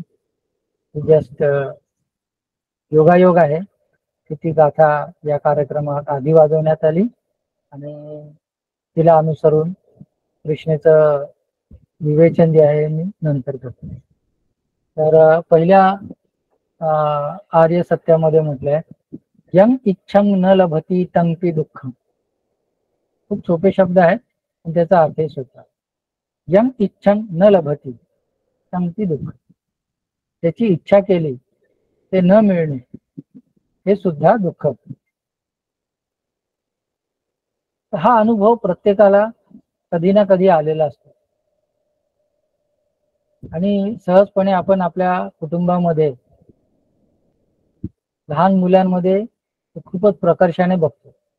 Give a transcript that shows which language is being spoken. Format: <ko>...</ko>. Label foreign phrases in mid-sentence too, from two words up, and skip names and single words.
<mr>जस्ट योगायोग आहे की ती गाथा या कार्यक्रमात आधी वाजवण्यात आली आणि तिला अनुसरून कृष्णेचं विवेचन जे आहे मी नंतर करतो. तर पहिल्या आर्य सत्यामध्ये म्हटलंय</mr> <pi>यं इच्छं न लभती तंपी दुःखम.</pi> <mr>खूप सोपे शब्द आहेत पण त्याचा अर्थही सोपा.</mr> <pi>यं इच्छं न लभती तंपी दुःख.</pi> <mr>त्याची इच्छा केली ते न मिळणे हे सुद्धा दुःख. हा अनुभव प्रत्येकाला कधी ना कधी आलेला असतो आणि सहजपणे आपण आपल्या कुटुंबामध्ये लहान मुलांमध्ये खूपच प्रकर्षाने बघतो.</mr>